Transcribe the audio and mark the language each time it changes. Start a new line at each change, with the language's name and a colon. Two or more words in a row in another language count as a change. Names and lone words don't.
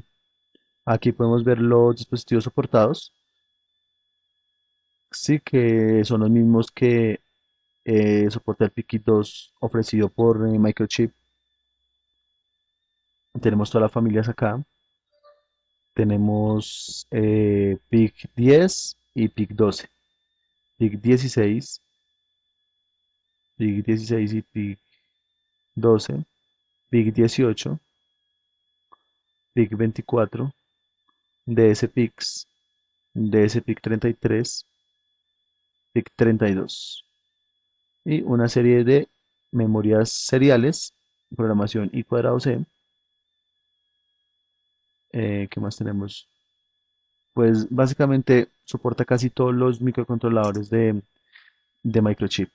Spanish: Aquí podemos ver los dispositivos soportados, sí que son los mismos que soporta el PIC 2 ofrecido por Microchip. Tenemos todas las familias acá. Tenemos PIC 10 y PIC 12, PIC 16, PIC 16 y PIC 12, PIC 18, PIC 24, DSPICs, DSPIC 33, PIC 32 y una serie de memorias seriales, programación y cuadrado C. ¿Qué más tenemos? Pues básicamente soporta casi todos los microcontroladores de Microchip.